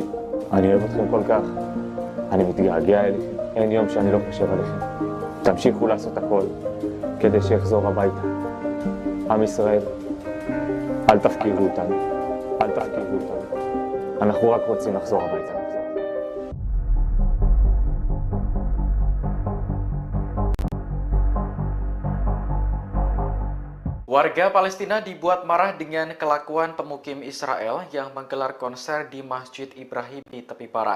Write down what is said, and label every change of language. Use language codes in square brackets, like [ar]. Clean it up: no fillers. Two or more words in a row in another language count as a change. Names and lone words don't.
[he] אני אוהב אתכם כל כך, אני מתגעגע אליכם, אין יום שאני לא חושב עליכם. תמשיכו לעשות הכל כדי שיחזור הביתה. עם ישראל, אל תפקירו אותנו, אל תפקירו אותנו. אנחנו רק רוצים לחזור הביתה. [id] Warga Palestina dibuat marah dengan kelakuan pemukim Israel yang menggelar konser di Masjid Ibrahim di tepi barat.